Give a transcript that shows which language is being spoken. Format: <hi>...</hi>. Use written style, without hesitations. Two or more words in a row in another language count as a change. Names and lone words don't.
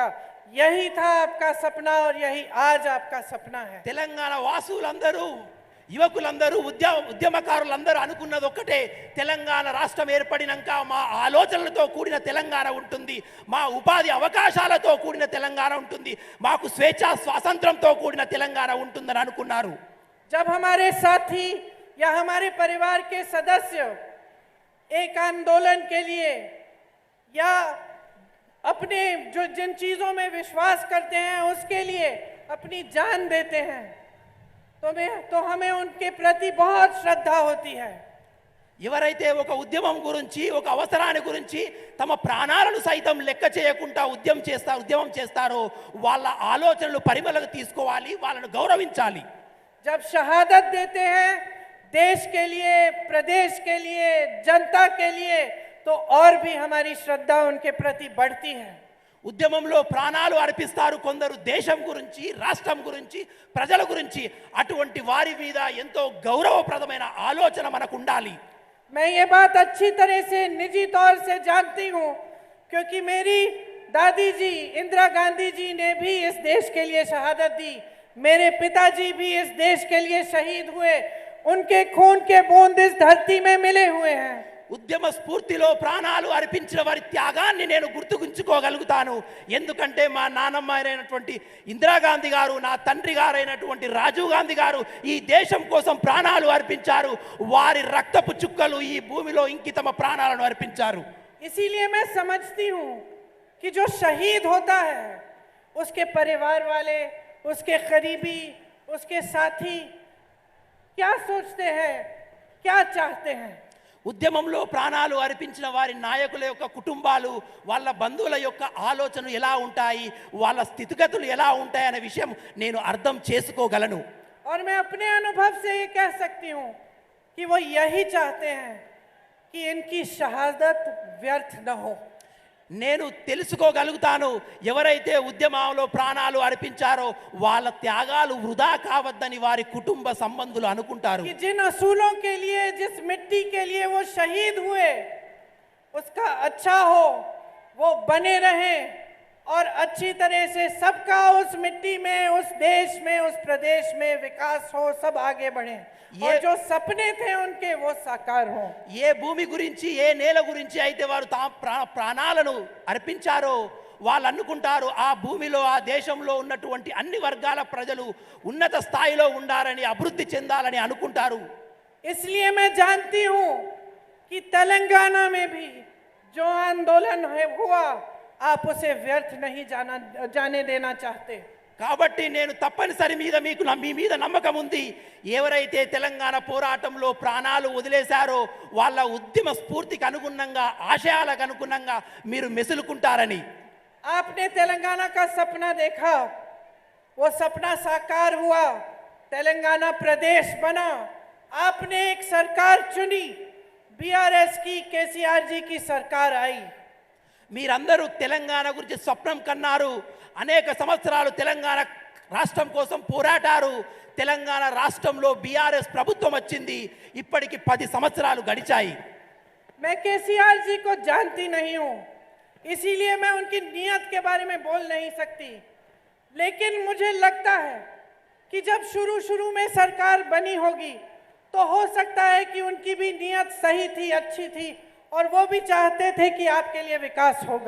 <hi>यही था आपका सपना और यही आज आपका सपना है।</hi> <te>తెలంగాణ వాసులందరూ, యువకులందరూ, ఉద్యమకారులందరూ అనుకున్నది ఒక్కటే, తెలంగాణ రాష్ట్రం ఏర్పడినాక మా ఆలోచనలతో కూడిన తెలంగాణ ఉంటుంది, మా ఉపాధి అవకాశాలతో కూడిన తెలంగాణ ఉంటుంది, మాకు స్వేచ్ఛ స్వాతంత్రంతో కూడిన తెలంగాణ ఉంటుందని అనుకున్నారు.</te> <hi>जब हमारे साथी या हमारे परिवार के सदस्य एक आंदोलन के लिए या अपने जो जिन चीजों में विश्वास करते हैं उसके लिए अपनी जान देते हैं, तो हमें उनके प्रति बहुत श्रद्धा होती है।</hi> <te>ఎవరైతే ఒక ఉద్యమం గురించి, ఒక అవసరాన్ని గురించి తమ ప్రాణాలను సైతం లెక్క చేయకుండా ఉద్యమం చేస్తారో వాళ్ళ ఆలోచనలు పరిమళకు తీసుకోవాలి, వాళ్ళను గౌరవించాలి.</te> <hi>जब शहादत देते हैं देश के लिए, प्रदेश के लिए, जनता के लिए, तो और भी हमारी श्रद्धा उनके प्रति बढ़ती है।</hi> <te>ఉద్యమంలో ప్రాణాలు అర్పిస్తారు కొందరు, దేశం గురించి, రాష్ట్రం గురించి, ప్రజల గురించి. అటువంటి వారి మీద ఎంతో గౌరవప్రదమైన ఆలోచన మనకు ఉండాలి.</te> <hi>मैं ये बात अच्छी तरह से निजी तौर से जानती हूँ, क्योंकि मेरी दादी जी इंदिरा गांधी जी ने भी इस देश के लिए शहादत दी, मेरे पिताजी भी इस देश के लिए शहीद हुए, उनके खून के बूंद इस धरती में मिले हुए हैं।</hi> <te>ఉద్యమ స్ఫూర్తిలో ప్రాణాలు అర్పించిన వారి త్యాగాన్ని నేను గుర్తుకుంచుకోగలుగుతాను. ఎందుకంటే మా నాన్నమ్మ అయినటువంటి ఇందిరాగాంధీ గారు, నా తండ్రి గారైనటువంటి రాజీవ్ గాంధీ గారు ఈ దేశం కోసం ప్రాణాలు అర్పించారు. వారి రక్తపు చుక్కలు ఈ భూమిలో ఇంకి తమ ప్రాణాలను అర్పించారు.</te> <hi>इसीलिए मैं समझती हूँ कि जो शहीद होता है उसके परिवार वाले, उसके करीबी, उसके साथी क्या सोचते हैं, क्या चाहते हैं.</hi> <te>ఉద్యమంలో ప్రాణాలు అర్పించిన వారి నాయకుల యొక్క కుటుంబాలు, వాళ్ళ బంధువుల యొక్క ఆలోచనలు ఎలా ఉంటాయి, వాళ్ళ స్థితిగతులు ఎలా ఉంటాయి అనే విషయం నేను అర్థం చేసుకోగలను.</te> <hi>और मैं अपने अनुभव से ये कह सकती हूँ कि वो यही चाहते हैं कि इनकी शहादत व्यर्थ न हो.</hi> <te>నేను తెలుసుకోగలుగుతాను, ఎవరైతే ఉద్యమంలో ప్రాణాలు అర్పించారో వాళ్ళ త్యాగాలు వృధా కావద్దని వారి కుటుంబ సంబంధులు అనుకుంటారు.</te> <hi>कि जिन असूलों के लिए, जिस मिट्टी के लिए वो शहीद हुए, उसका अच्छा हो, वो बने रहें और अच्छी तरह से सबका उस मिट्टी में, उस देश में, उस प्रदेश में विकास हो, सब आगे बढ़े और जो सपने थे उनके वो साकार हो.</hi> <te>ఏ భూమి గురించి, ఏ నేల గురించి అయితే వారు ప్రాణాలను అర్పించారో వాళ్ళు అనుకుంటారు ఆ భూమిలో, ఆ దేశంలో ఉన్నటువంటి అన్ని వర్గాల ప్రజలు ఉన్నత స్థాయిలో ఉండాలని, అభివృద్ధి చెందాలని అనుకుంటారు.</te> <hi>इसलिए मैं जानती हूँ कि तेलंगाना में भी जो आंदोलन हुआ, आप उसे व्यर्थ नहीं जाने देना चाहते.</hi> <te>కాబట్టి నేను తప్పనిసరి మీకు మీ మీద నమ్మకం ఉంది. ఎవరైతే తెలంగాణ పోరాటంలో ప్రాణాలు వదిలేశారో వాళ్ళ ఉద్యమ స్ఫూర్తికి అనుగుణంగా, ఆశయాలకు అనుగుణంగా మీరు మెసులుకుంటారని.</te> <hi>आपने तेलंगाना का सपना देखा, वो सपना साकार हुआ, तेलंगाना प्रदेश बना, आपने एक सरकार चुनी, बीआरएस की, केसीआर जी की सरकार आई.</hi> <te>మీరందరూ తెలంగాణ గురించి స్వప్నం కన్నారు, అనేక సంవత్సరాలు తెలంగాణ రాష్ట్రం కోసం పోరాటారు. తెలంగాణ రాష్ట్రంలో బీఆర్ఎస్ ప్రభుత్వం వచ్చింది. ఇప్పటికి 10 సంవత్సరాలు గడిచాయి.</te> <hi>मैं केसीआर जी को जानती नहीं हूँ, इसीलिए मैं उनकी नीयत के बारे में बोल नहीं सकती, लेकिन मुझे लगता है कि जब शुरू में सरकार बनी होगी तो हो सकता है कि उनकी भी नीयत सही थी, अच्छी थी और वो भी चाहते थे कि आपके लिए विकास होगा.</hi>